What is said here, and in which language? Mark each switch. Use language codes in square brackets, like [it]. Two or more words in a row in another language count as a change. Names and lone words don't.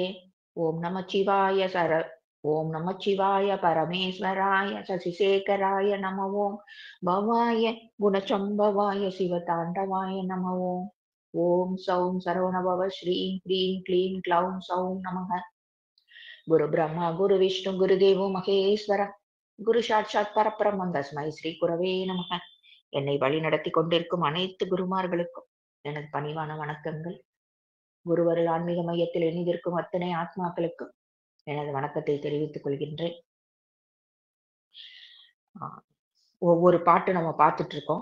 [sa] ॐ नमः शिवाय ॐ नमः शिवाय परमेश्वराय शशिशेखराय नमः। ॐ भवाय गुणचम्भवाय शिवताण्डवाय नमः। ॐ सौं सर्वणभव श्रीं क्लीं क्लीं क्लौं सौं नमः। गुरु ब्रह्मा गुरु विष्णु गुरुदेवो महेश्वर गुरु साक्षात् परब्रह्म तस्मै श्री गुरवे नमः. [ta] என்னை வழி நடத்தி கொண்டிருக்கும் அனைத்து குருமார்களுக்கும் எனது பணிவான வணக்கங்கள். குருவருள் ஆன்மீக மையத்தில் இணைந்திருக்கும் அத்தனை ஆத்மாக்களுக்கும் எனது வணக்கத்தை தெரிவித்துக் கொள்கின்றேன். ஒவ்வொரு பாட்டு நம்ம பார்த்துட்டு இருக்கோம்.